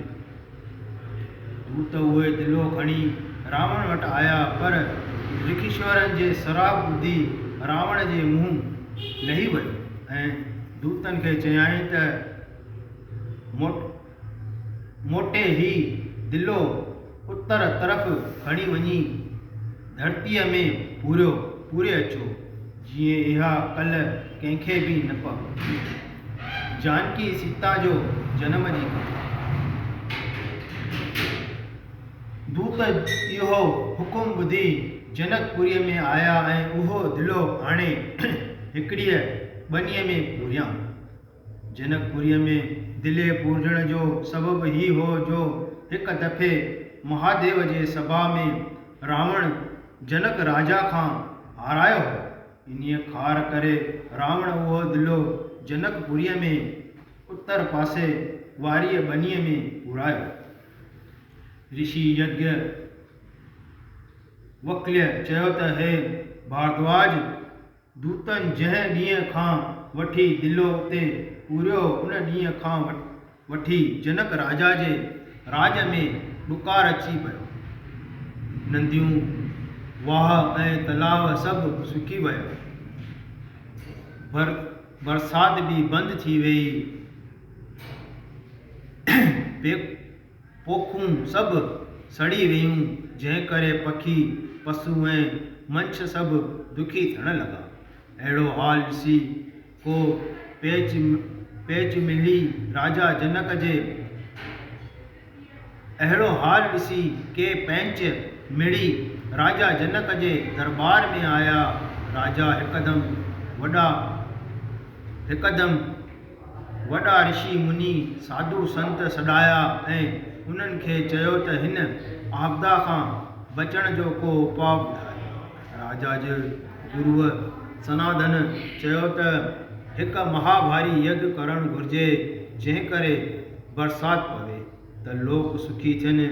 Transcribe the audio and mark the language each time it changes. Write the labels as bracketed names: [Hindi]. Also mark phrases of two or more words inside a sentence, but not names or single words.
[Sindhi] दूत उहे दिलो खणी रावण वटि आया, पर ऋखीश्वरनि जे श्राप ॿुधी रावण जे मुंहुं लही वियो ऐं दूतनि खे चयाईं त मोटे ही दिलो उत्तर तरफ़ खणी वञी धरतीअ में पूरे अचो, जीअं इहा कल्ह कंहिंखे बि न पवे। जानकी सीता जो जनम जी कथा। दूत इहो हुकुम ॿुधी जनकपुरीअ में आया ऐं उहो दिलो आणे हिकिड़ीअ ॿनीअ में पूरियां। जनकपुरीअ में दिले पूजण जो सबबु ही हो जो हिकु दफ़े महादेव जे सभा में रावण जनक राजा खां हारायो हो। इन्हीअ ख़ार करे रावण उहो दिलो जनकपुरीअ में उत्तर पासे वारीअ ॿनीअ में पूरायो। ऋषि यज्ञ वक्ल्य चयो त हे भारद्वाज, दूतनि जंहिं ॾींहं खां वठी दिलो उते पूरियो, उन ॾींहं खां वठी जनक राजा जे राज में ॾुकार अची पियो। नदियूं, वाह ऐं तलाव सभु सुकी विया। बरसात बि बंदि थी वई। पोखूं सभु सड़ी वयूं, जंहिं करे पखी, पशु ऐं मंछ सभु दुखी थियण लॻा। अहिड़ो हाल ॾिसी को पेच मिली राजा जनक जे राजा जनक जे दरबार में आया। राजा हिकदम वॾा ऋषि मुनि साधु संत सॾाया ऐं उन्हनि खे चयो त हिन आपदा खां बचण जो को उपाउ ॿुधाए। राजा जे गुरुअ सनातन चयो त हिकु महाभारी यज्ञ करणु घुरिजे, जंहिं करे बरसात पवे त लोक सुखी थियनि।